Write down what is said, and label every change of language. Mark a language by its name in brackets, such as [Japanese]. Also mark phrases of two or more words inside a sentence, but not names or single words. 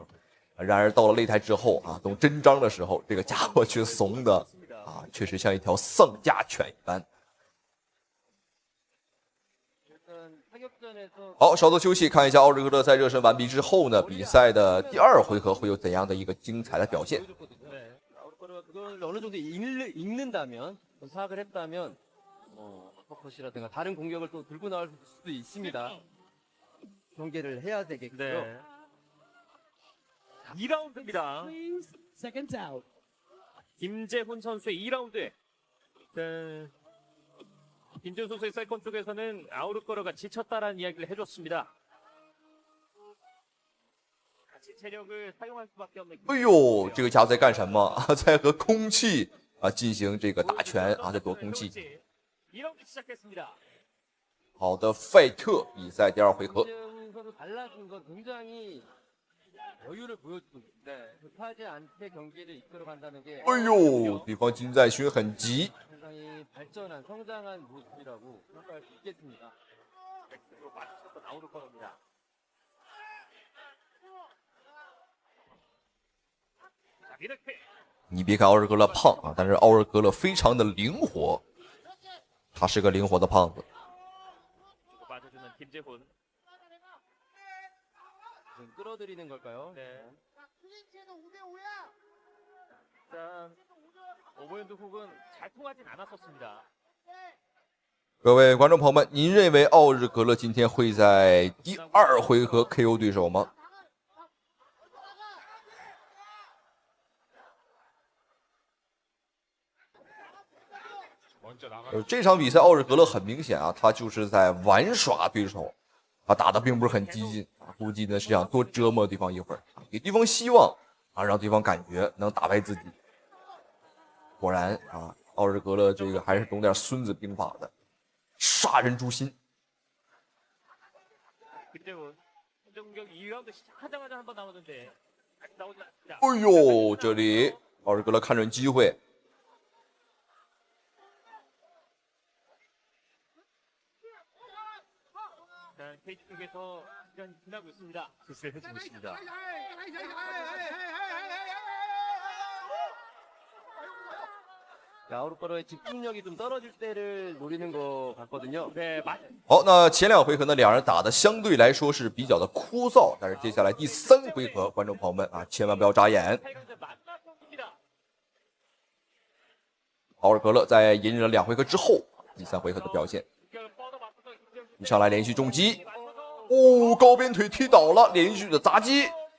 [Chinese] 然而到了擂台之后啊，等真章的时候，这个家伙却怂的啊，确实像一条丧家犬一般。好，稍作休息，看一下奥日格勒在热身完毕之后呢，比赛的第2回合会有怎样的一个精彩的表现。 [Korean] 그걸 어느 정도 읽는다면, 파악을 했다면, 퍼컷이라든가 다른 공격을 또 들고 나올 수도 있습니다. 경계를 해야 되겠고요. 네. 2라운드입니다. [English] Seconds out. [Korean] 김재훈 선수의 2라운드. 김재훈 선수의 세컨 쪽에서는 아우르거러가 지쳤다라는 이야기를 해줬습니다. 같이 체력을 사용할 수밖에 없는. [Chinese] 哎呦，这个家伙在干什么？在和空气进行这个打拳在躲空气。 [Korean] 2라운드 시작했습니다. [Chinese] 好的，费特比赛第2回合。 [Korean] 선수 달라진 건 굉장히 여유를 보여주고 있는데 급하지 않게 경기를 이끌어간다는 게 [Chinese] 哎呦，对方金在勋很急。 [Korean] 상당히 발전한 성장한 모습이라고 평가할 수 있겠습니다. 백스로 맞췄던 아우르거러입니다. [Chinese] 你别看奥日格勒胖但是奥日格勒非常的灵活，他是个灵活的胖子。 [Korean] 빠져주는 김재훈. 좀 끌어들이는 걸까요? 네. 자, 오버핸드 훅은 잘 통하진 않았었습니다. [Chinese] 各位观众朋友们，您认为奥日格勒今天会在第2回合 KO 对手吗？这场比赛奥日格勒很明显他就是在玩耍对手打得并不是很激进估计呢是想多折磨对方一会儿给对方希望让对方感觉能打败自己。果然奥日格勒这个还是懂点孙子兵法的，杀人诛心。 [Korean] 김재훈 공격 2라운드 시작하자마자 한번 나오는데 아직 나오지 않습니다. [Chinese] 哎呦，这里奥日格勒看准机会。 [Korean] KT 쪽에서 시간이 지나고 있습니다. 글쎄 해주고 있습니다. 아우르거러의 집중력이 좀 떨어질 때를 노리는 것 같거든요. 네, 맞. [Chinese] 好，那前2回合呢，两人打的相对来说是比较的枯燥，但是接下来第3回合，观众朋友们千万不要眨眼。奥尔格勒在隐忍了2回合之后，第3回合的表现，一上来连续重击，高边腿踢倒了，连续的砸击。